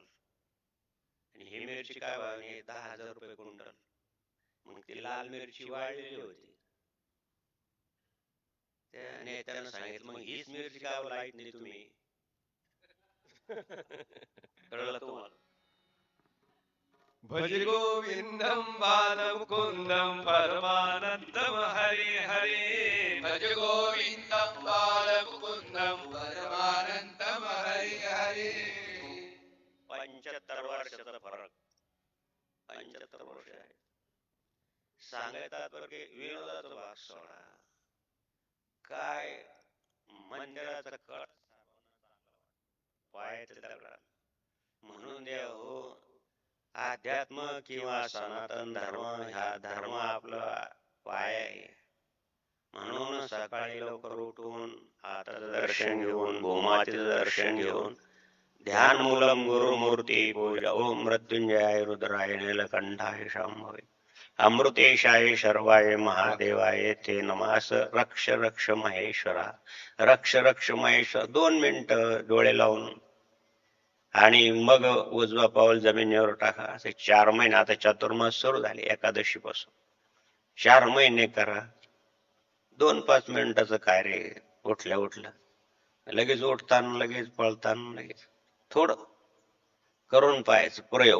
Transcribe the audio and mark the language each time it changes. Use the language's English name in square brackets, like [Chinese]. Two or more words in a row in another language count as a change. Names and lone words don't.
[Marathi] आणि ही मिरची काय भाव आहे? 10,000 रुपये क्विंटल. मग ती लाल मिरची वाळलेली होती. त्या नेत्यानं सांगितलं मग हीच मिरची काय लाईत नाही तुम्ही? कळलं तुम्हाला? [Sanskrit] भज गोविंदम बालमुकुंदम परमानंदम हरे हरे. भज गोविंदम बालमुकुंदम परमानंदम हरि हरि. [Marathi] 75 वर्षाचा फरक, 75 वर्ष आहे. सांगतात बरं की विनोदाचा भाग सोडा, काय मंदिराचा कळ पायातले दगडा म्हणून द्या हो. अध्यात्म किंवा सनातन धर्म हा धर्म आपला पाय आहे. म्हणून सकाळी लवकर उठून आताचं दर्शन घेऊन भूमातेचं दर्शन घेऊन [Sanskrit] ध्यान मूलम गुरुमूर्ती पूजा ओम मृत्युंजयाय रुद्राय नीलकंठाय शांभवे अमृतेशाय शर्वाय महादेवाय ते नमास. रक्ष रक्ष महेश्वरा, रक्ष रक्ष महेश्वर. [Marathi] 2 मिनिटं डोळे लावून आणि मग उजवा पाऊल जमिनीवर टाका. असे 4 महिने, आता चातुर्मास सुरू झाले एकादशी पासून, 4 महिने करा. 2-5 मिनिटाचं कार्य. उठल्या लगेच उठताना लगेच पळताना लगेच थोडं करून पाहायचं प्रयोग.